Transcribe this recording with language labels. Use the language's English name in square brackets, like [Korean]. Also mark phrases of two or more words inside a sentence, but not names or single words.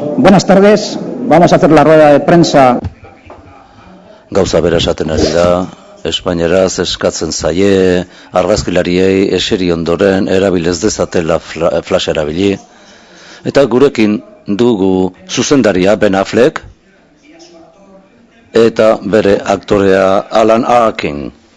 [Spanish] Buenas tardes. Vamos a hacer la rueda de prensa. [Basque] Gauza bera esaten ari da, Espainieraz eskatzen zaie, argazkilariei eseri ondoren erabilez dezatela flash erabili. Eta gurekin dugu zuzendaria Ben Affleck eta bere aktorea Alan Arkin.